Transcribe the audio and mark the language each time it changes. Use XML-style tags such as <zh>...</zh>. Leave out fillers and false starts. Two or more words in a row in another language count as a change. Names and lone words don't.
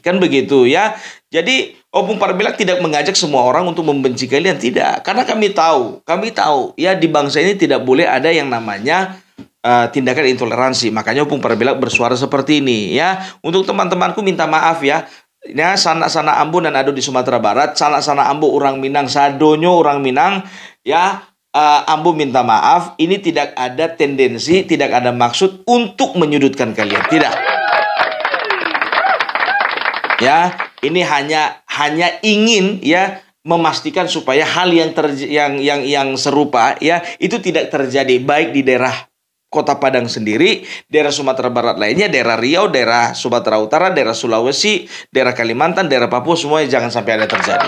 <id>Kan begitu ya. Jadi Opung Parbelak tidak mengajak semua orang untuk membenci kalian, tidak. Karena kami tahu ya, di bangsa ini tidak boleh ada yang namanya tindakan intoleransi. Makanya Opung Parbelak bersuara seperti ini ya. Untuk teman-temanku minta maaf ya. Ya,</id> <min>sana Ambo dan Ado di Sumatera Barat, sana Ambo orang Minang, sadonyo orang Minang ya.</min> <id>Ambo minta maaf, ini tidak ada tendensi, tidak ada maksud untuk menyudutkan kalian, tidak. Ya, ini hanya ingin ya memastikan supaya hal yang serupa ya itu tidak terjadi, baik di daerah Kota Padang sendiri, daerah Sumatera Barat lainnya, daerah Riau, daerah Sumatera Utara, daerah Sulawesi, daerah Kalimantan, daerah Papua, semuanya jangan sampai ada terjadi.</id>